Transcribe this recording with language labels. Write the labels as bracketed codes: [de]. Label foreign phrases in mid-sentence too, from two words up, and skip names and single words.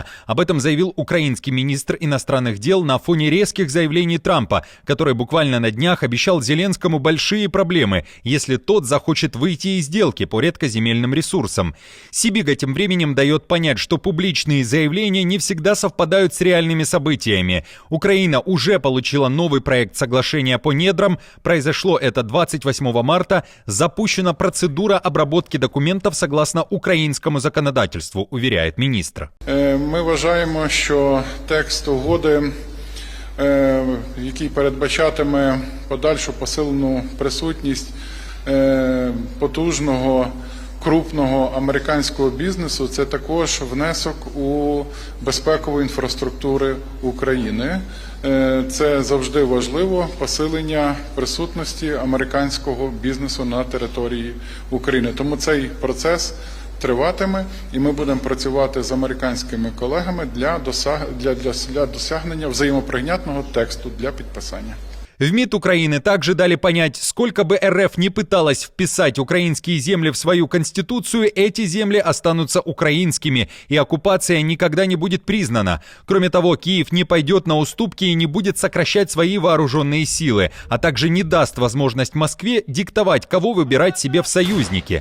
[ru] Об этом заявил украинский министр иностранных дел на фоне резких заявлений Трампа, который буквально на днях обещал Зеленскому большие проблемы, если тот захочет выйти из сделки по редкоземельным ресурсам. Сибига тем временем дает понять, что публичные заявления не всегда совпадают с реальными событиями. Украина уже получила новый проект соглашения по недрам. Произошло это 28 марта. Запущена процедура обработки документів согласно [uk] українському законодавству, [ru] уверяет міністр. [uk] Ми вважаємо, що текст угоди, який передбачатиме подальшу посилену присутність потужного, крупного американського бізнесу, це також внесок у безпекову інфраструктуру України. Це завжди важливо, посилення присутності американського бізнесу на території України. Тому цей процес триватиме, і ми будемо працювати з американськими колегами для досягнення взаємоприйнятного тексту для підписання. [ru] В МИД Украины также дали понять, сколько бы РФ не пыталась вписать украинские земли в свою конституцию, эти земли останутся украинскими, и оккупация никогда не будет признана. Кроме того, Киев не пойдет на уступки и не будет сокращать свои вооруженные силы, а также не даст возможность Москве диктовать, кого выбирать себе в союзники.